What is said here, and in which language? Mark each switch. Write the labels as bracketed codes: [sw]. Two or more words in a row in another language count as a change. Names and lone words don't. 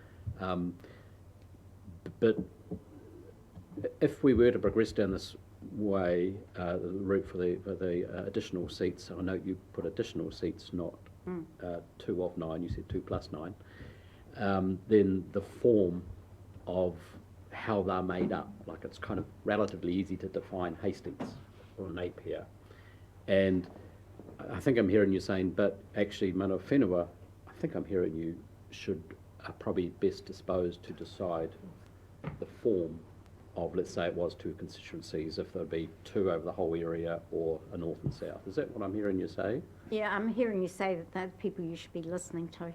[en] But if we were to progress down this way, the route for the additional seats, I know you put additional seats, not 2 of 9, you said 2 plus 9, then the form of how they're made up, like it's kind of relatively easy to define Hastings or Napier. And I think I'm hearing you saying, but actually [mi] mana whenua, [en] I think I'm hearing you are probably best disposed to decide the form of, let's say it was 2 constituencies, if there'd be 2 over the whole area or a north and south. Is that what I'm hearing you say? Yeah, I'm hearing you say that they're the people you should be listening to.